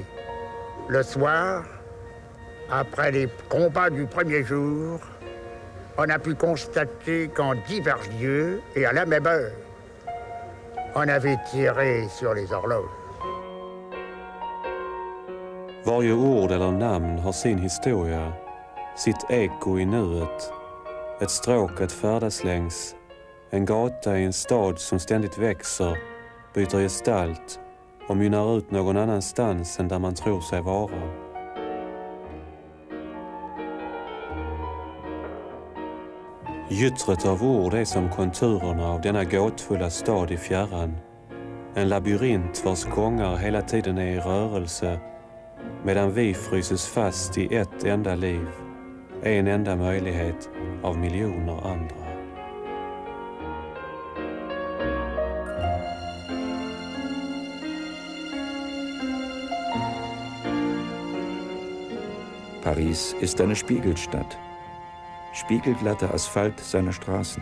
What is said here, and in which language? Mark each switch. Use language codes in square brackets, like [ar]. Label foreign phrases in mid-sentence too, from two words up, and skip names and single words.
[fr] Le soir, après les combats du premier jour, on a pu constater qu'en divers lieux et à la même heure, on avait tiré sur les horloges. [sv] Varje ord eller namn har sin historia, sitt eko i nuet, ett stråk att färdas längs, en gata i en stad som ständigt växer, byter gestalt och mynnar ut någon annanstans än där man tror sig vara. Gyttret av ord är som konturerna av denna gåtfulla stad i fjärran. En labyrint vars gångar hela tiden är i rörelse medan vi fryses fast i ett enda liv, en enda möjlighet av miljoner andra. [de] Paris ist eine Spiegelstadt. Spiegelglatter Asphalt seiner Straßen.